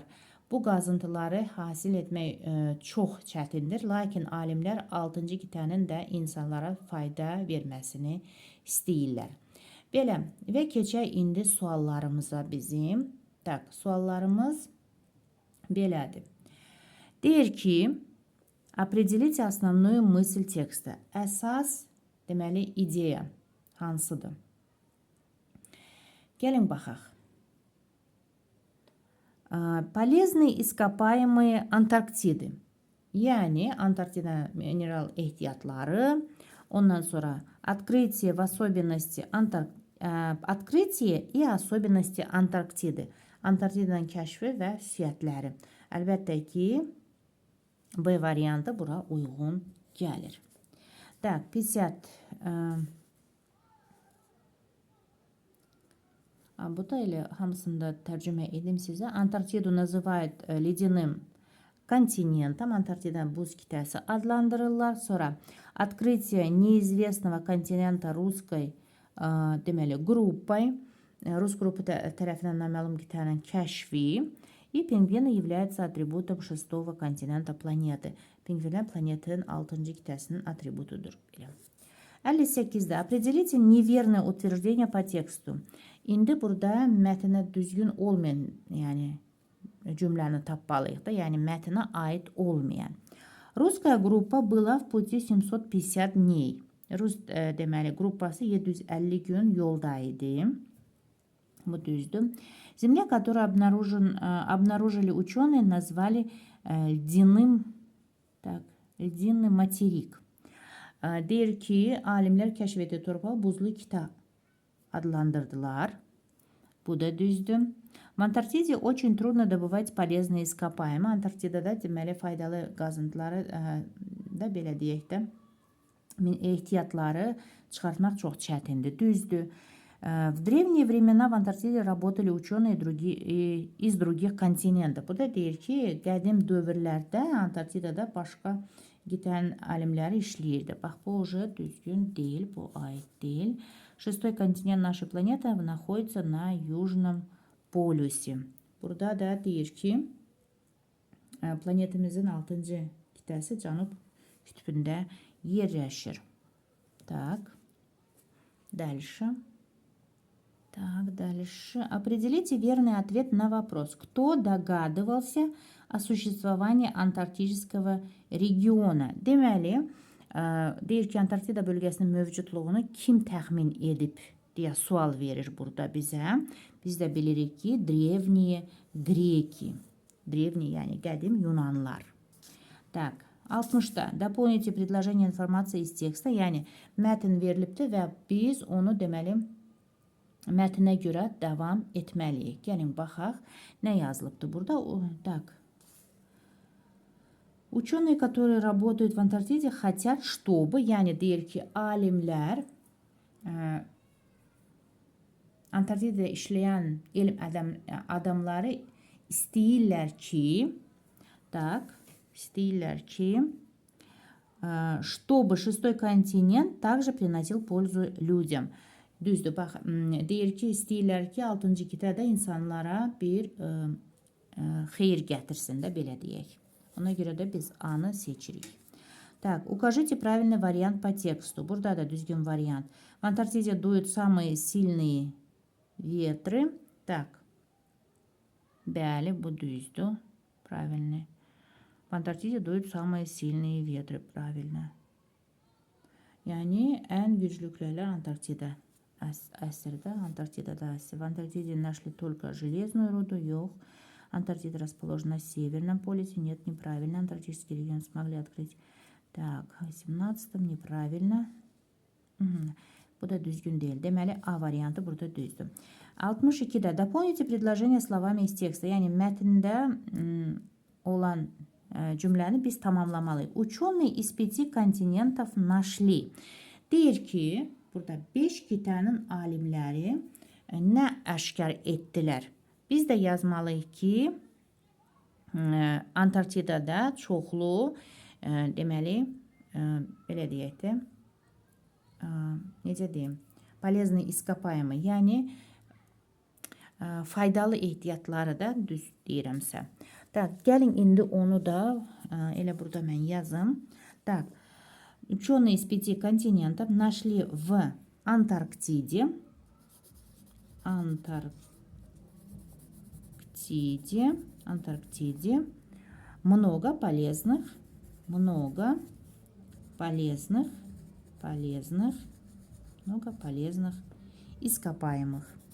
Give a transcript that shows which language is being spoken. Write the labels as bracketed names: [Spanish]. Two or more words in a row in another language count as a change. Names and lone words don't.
[Azerbaijani] Bu qazıntıları hasil etmək çox çətindir. Lakin alimlər 6-cı qitənin də insanlara fayda verməsini istəyirlər. Belə və keçək indi suallarımıza bizim. Tak, suallarımız belədir. Deyir ki, [Russian] определите основную мысль текста. [Azerbaijani] Əsas, deməli, ideya hansıdır? Gəlin baxaq. [Russian] Полезные ископаемые Антарктиды. [Azerbaijani] Yəni, Antarktida mineral ehtiyatları. Ondan sonra [Russian] открытие и особенности Антарктиды. [Azerbaijani] Antarktidanın kəşfi və xüsusiyyətləri. Əlbəttə ki, B variantı bura uyğun gəlir. [Russian] Так, 50. [Azerbaijani] Bu da elə hamısını da tərcümə edim sizə. [Russian] Antarktиду называют ледяным континентом. [Azerbaijani] Antarktida buz kütlesi adlandırırlar. [Russian] Sonra открытие неизвестного континента rusской deməli группой. [Azerbaijani] Rus qrupu tərəfindən naməlum qitənin kəşfi. [Russian] И пингвины являются атрибутом шестого континента планеты. [Azerbaijani] Pingvinlər planetin 6-cı qitəsinin atributudur. [Russian] 58'de определите неверное утверждение по тексту. [Azerbaijani] İndi burada mətnə düzgün olmayan, yəni cümləni tapmalıyıq da, yəni mətnə aid olmayan. [Russian] Русская группа была в пути 750 дней. [Azerbaijani] Rus deməli qruppası 750 gün yolda idi. Bu düzdür. [Russian] Земля, которую обнаружили ученые, назвали ледяным материк. [Azerbaijani] Deyir ki, alimlər kəşf etdiyi torpağı buzlu qitə adlandırdılar. Bu da düzdür. [Russian] В Антарктиде очень трудно добывать полезные ископаемые. [Azerbaijani] Antarktidada deməli faydalı qazıntıları da belə deyək də ehtiyatları çıxartmaq çox çətindir. Düzdür. [Russian] В древние времена в Антарктиде работали ученые из других континентов. [Azerbaijani] Bu da deyir ki, qədim dövrlərdə Antarktidada başqa qitənin alimləri işləyirdi. Bax, bu уже düzgün deyil, bu aid deyil. [Russian] Шестой континент нашей планеты находится на Южном полюсе. [Azerbaijani] Burada da deyir ki, planetimizin 6-cı qitəsi Cənub qütbündə yerləşir. [Russian] Так. Дальше. Так, дальше. Определите верный ответ на вопрос. Кто догадывался о существовании антарктического региона? [Azerbaijani] Deməli, deyir ki, Antarktida bölgəsinin mövcudluğunu kim təxmin edib deyə sual verir burada bizə. Biz də bilirik ki, [Russian] древние греки. Древние, [Azerbaijani] yəni qədim Yunanlar. [Russian] Так, 60'da дополните предложение информации из текста. [Azerbaijani] Yəni mətn verilibdir və biz onu deməli mətnə görə davam etməliyik. Gəlin baxaq, nə yazılıbdır burada. [Russian] Так. Ученые, которые работают в Антарктиде, хотят, чтобы, [Azerbaijani] yəni deyir ki, alimlər Antarktidada işləyən elm adamları istəyirlər ki, [Russian] чтобы шестой континент также приносил пользу людям. [Azerbaijani] Düzdür, bax, deyir ki, istəyirlər ki, 6-cı qitədə insanlara bir xeyir gətirsin də, belə deyək. Ona görə də biz A-nı seçirik. [Russian] Так, укажите правильный вариант по тексту. [Azerbaijani] Burada da düzgün variant. [Russian] В Антарктиде дуют самые сильные ветры. Так. [Azerbaijani] Bəli, bu düzdür. [Russian] Правильный. В Антарктиде дуют самые сильные ветры. Правильно. [Azerbaijani] Yəni, ən güclüklərlər Antarktida əsrdə, Антарктидада əsr. [Russian] В Антарктиде нашли только железную руду, yox. Антарктида расположена на Северном полюсе. Нет, неправильно. Антарктический регион смогли открыть. Так, 18-м неправильно. [Azerbaijani] Bu da düzgün değil. Deməli, A variantı burada düzdür. [Russian] 62-də дополните предложение словами из текста. [Azerbaijani] Yəni, mətndə olan cümləni biz tamamlamalıyıq. [Russian] Ученые из 5 континентов нашли. [Azerbaijani] Deyir ki, burada 5 qitənin alimləri nə aşkar etdilər? Biz də yazmalıyıq ki, Antarktidada çoxlu, deməli, belə deyək də, necə deyim, [Russian] полезный ископаемый, [Azerbaijani] yəni faydalı ehtiyatları da düz deyirəmsə. Так, gəlin indi onu da elə burada mən yazım. [Russian] Так, ученые из 5 континентов нашли в Антарктиде много полезных ископаемых.